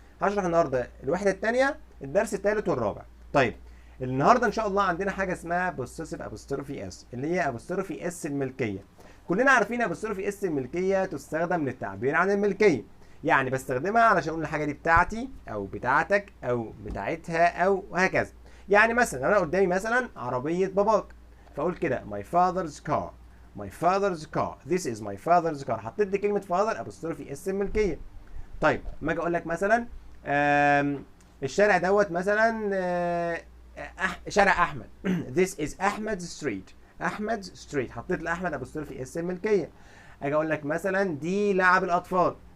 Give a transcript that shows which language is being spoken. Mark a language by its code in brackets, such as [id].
[ar] هشرح النهارده الوحده الثانيه، الدرس الثالث والرابع. طيب، النهارده ان شاء الله عندنا حاجه اسمها possessive apostrophe s، اللي هي apostrophe s الملكيه. كلنا عارفين apostrophe s الملكيه تستخدم للتعبير عن الملكيه، يعني بستخدمها علشان اقول الحاجه دي بتاعتي او بتاعتك او بتاعتها او وهكذا. يعني مثلا لو انا قدامي مثلا عربيه باباك، فاقول كده [en] my father's car. my father's car this is my father's car. [ar] حطيت لي كلمه father apostrophe s الملكيه. طيب، ما اجي اقول لك مثلا الشارع دوت مثلا شارع احمد [en] this is Ahmed's street. Ahmed's street، [ar] حطيت لاحمد apostrophe s الملكيه. اجي اقول لك مثلا دي لعب الاطفال.